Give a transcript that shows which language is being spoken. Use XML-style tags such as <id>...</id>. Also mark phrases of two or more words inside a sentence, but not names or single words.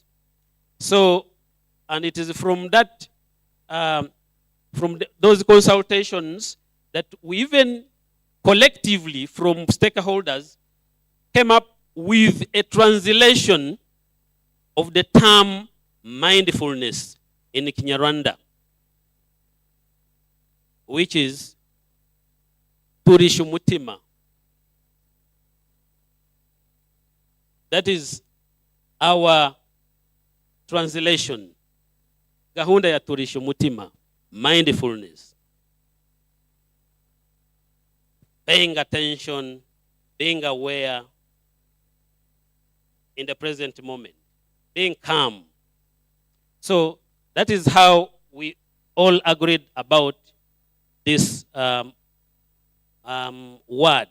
<en>So, and it is from that, those consultations that we even collectively from stakeholders came up with a translation of the term mindfulness in Kinyarwanda, which is</en> <rw>turisha umutima.</rw> <en>That is our translation.</en> <rw>Gahunda ya turisha umutima,</rw> <en>mindfulness. Paying attention, being aware in the present moment, being calm. So that is how we all agreed about this word.</en>